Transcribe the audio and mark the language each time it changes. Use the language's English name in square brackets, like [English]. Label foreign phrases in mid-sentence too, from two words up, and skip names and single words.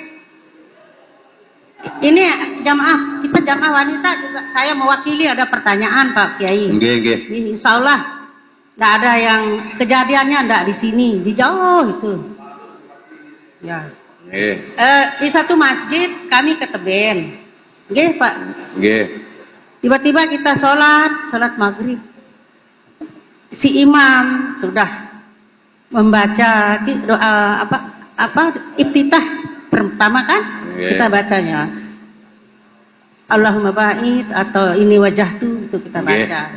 [Indonesian] Ini jamaah, kita jamaah wanita juga. Saya mewakili ada pertanyaan Pak Kiai. [Javanese] Nggih, nggih. [Indonesian] Ini [Arabic] إن شاء الله [Indonesian] tidak ada yang kejadiannya tidak di sini, di jauh itu. Ya. Nggih. Di satu masjid kami ke teben. Nggih Pak. Nggih. Tiba-tiba kita sholat maghrib. Si imam sudah membaca doa iftitah pertama kan? Yeah. Kita bacanya [Arabic] اللهم باعد [Indonesian] atau ini wajahtu itu kita baca.